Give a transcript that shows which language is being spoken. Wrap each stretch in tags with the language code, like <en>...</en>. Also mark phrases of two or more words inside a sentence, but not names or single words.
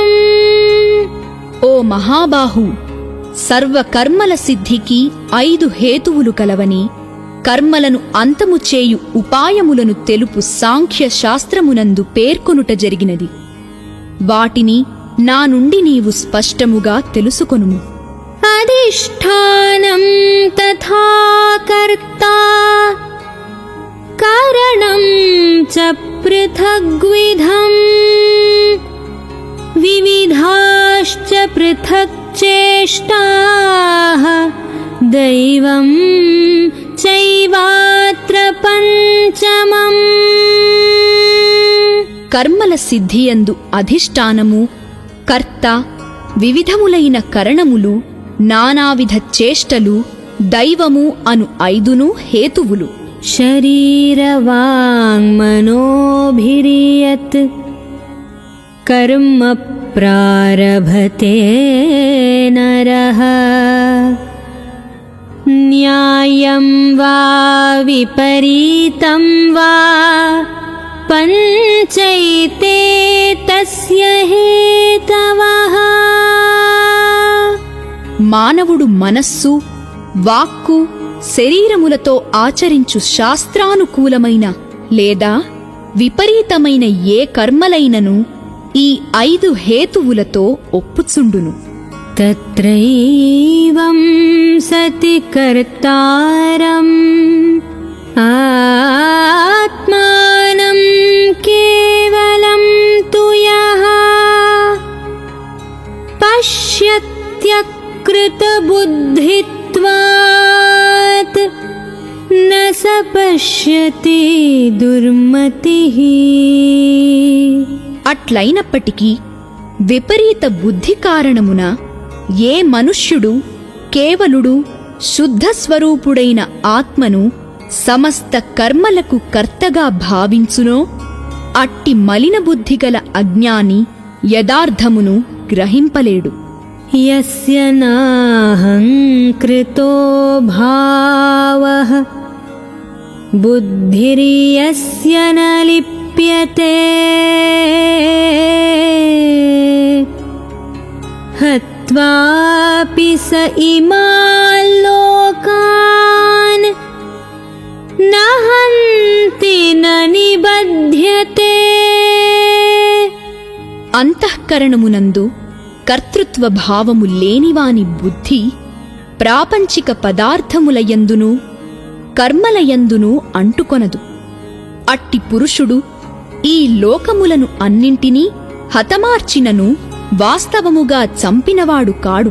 <te>ఓ మహాబాహు, సర్వకర్మల సిద్ధికి 5 హేతువులు కలవని కర్మలను అంతము చేయు ఉపాయములను తెలుపు సాంఖ్య శాస్త్రమునందు పేర్కొనుట జరిగినది. వాటిని నా నుండి నీవు స్పష్టముగా తెలుసుకొనుము.</te> <sa>अधिष्ठानं तथा कर्ता कारणं च पृथग्विधम् विविधाश्च पृथक् चेष्टाः दैवं चैवात्र పంచమम्.</sa> <te>కర్మల సిద్ధియందు అధిష్టానము, కర్త, వివిధములైన కరణములు, నానావిధ చేష్టలు, దైవము అను 5 హేతువులు.</te> <sa>शरीरवाङ्मनोभिर्यत् कर्म प्रारभते नरः न्यायं वा विपरीतं वा पञ्चैते तस्य हेतवः.</sa> <te>మానవుడు మనస్సు, వాక్కు, శరీరములతో ఆచరించు శాస్త్రానుకూలమైన లేదా విపరీతమైన ఏ కర్మలైనను ఈ 5 హేతువులతో ఒప్పుచుండును.</te> <sa>तत्रैवं सति कर्तारम् आत्मानं केवलं तु यः पश्यत्यकृतबुद्धित्वात् न स पश्यति दुर्मतिः.</sa> <te>అట్లైనప్పటికీ విపరీత బుద్ధి కారణమున ఏ మనుష్యుడు కేవలుడు శుద్ధస్వరూపుడైన ఆత్మను సమస్త కర్మలకు కర్తగా భావించునో అట్టి మలిన బుద్ధిగల అజ్ఞాని యదార్థమును గ్రహింపలేడు.</te> <sa>यस्य नाहङ्कृतो भावः बुद्धिर्यस्य न लिप्यते हत्वापि स इमान् लोकान् न हन्ति न निबध्यते.</sa> <te>అంతఃకరణమునందు కర్తృత్వ భావము లేనివాని బుద్ధి ప్రాపంచిక పదార్థములయందును కర్మలయందును అంటుకొనదు. అట్టి పురుషుడు ఈ లోకములను అన్నింటినీ హతమార్చినను వాస్తవముగా చంపినవాడు కాడు.</te>